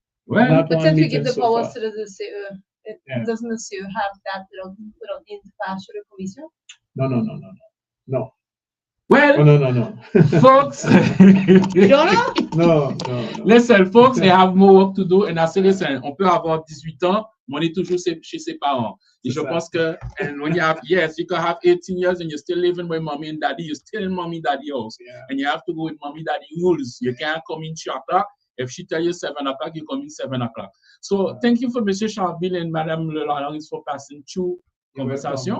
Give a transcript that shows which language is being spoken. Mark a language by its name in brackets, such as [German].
[English] Well, but since we give the powers to the CCE, it doesn't necessarily have that without the international commission? No. Well, no. Folks, you don't know? No. Listen, folks, they have more work to do. And I say, listen, [French] on peut avoir 18 ans, mais on est toujours chez ses parents. Et je pense que, [English] and when you have, yes, you can have 18 years and you're still living with mommy and daddy, you're still in mommy daddy house. Yeah. And you have to go with mommy daddy rules. You can't come in 3 o'clock. If she tell you 7 o'clock, you come in 7 o'clock. So thank you for Mr. Charville and Madame Lelaris for passing through conversation.